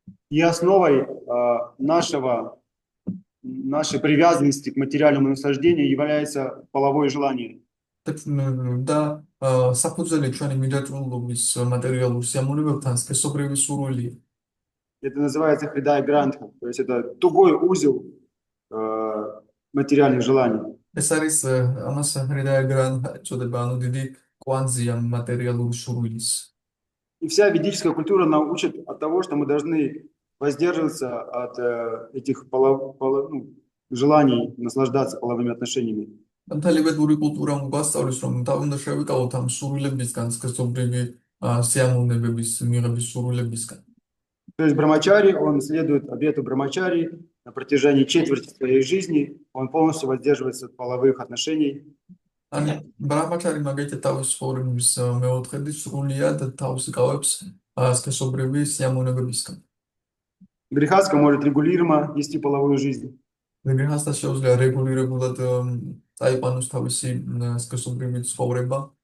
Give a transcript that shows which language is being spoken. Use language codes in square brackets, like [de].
[ru] И основой нашей привязанности к материальному наслаждению является половое желание. [ka] და საფუძველი ჩვენი მიდაჭრულობის მატერიალურ სიამოვნებებთან სქესობრივი სურვილია. [ru] Это называется хридай грантха, то есть это тугой узел материальных желаний. [ka] ეს არის ამას ჰრიდაია გრანტა ეწოდება, ანუ დიდი კვანძია მატერიალური სურვილის. [ru] И вся ведическая культура научит от того, что мы должны воздерживаться от этих желаний наслаждаться половыми отношениями. [ka] მთელი ვედური კულტურა გვასწავლის, რომ უნდა შევიკავოთ ამ სურვილებისგან, სქესობრივი სიამოვნებების მიღების სურვილებისგან. [ru] То есть брамачари, он следует обету брамачари на протяжении четверти своей жизни, он полностью воздерживается от половых отношений. [ka] ან ბრამაჩარი მაგალითად თავის ცხოვრების მეოთხედი სრულიად თავს იკავებს სქესობრივი სიამოვნებებისგან. [ru] Грехаска может регулируемо вести половую жизнь. [ka] გრიჰასთან შეუძლია რეგულირებულად წაიყვანოს თავისი სქესობრივი ცხოვრება.